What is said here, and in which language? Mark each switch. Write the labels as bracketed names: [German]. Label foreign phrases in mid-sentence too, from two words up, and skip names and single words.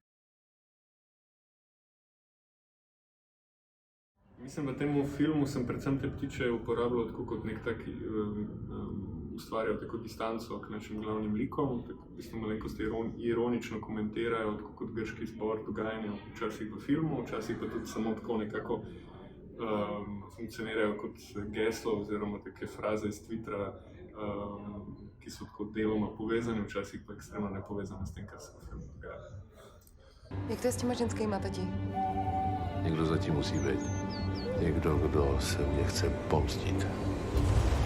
[Slovenian] Mislim, v tem filmu sem predvsem te ptiče uporabljal tako kot nek tak, ustvarjal tako distanco k našim glavnim likom, tako v bistvu malenkost ironično komentirajo, tako kot grški zbor dogajanja včasih v filmu, včasih pa tudi samo tako nekako funkcionirajo kot geslo oziroma take fraze iz Twittera, ki so tako deloma povezane, včasih pa ekstremno nepovezane s tem, kar se v filmu dogaja. [Czech] Jak to je s těma ženskýma, tati? Někdo zatím musí být. Někdo, kdo se mě chce pomstit.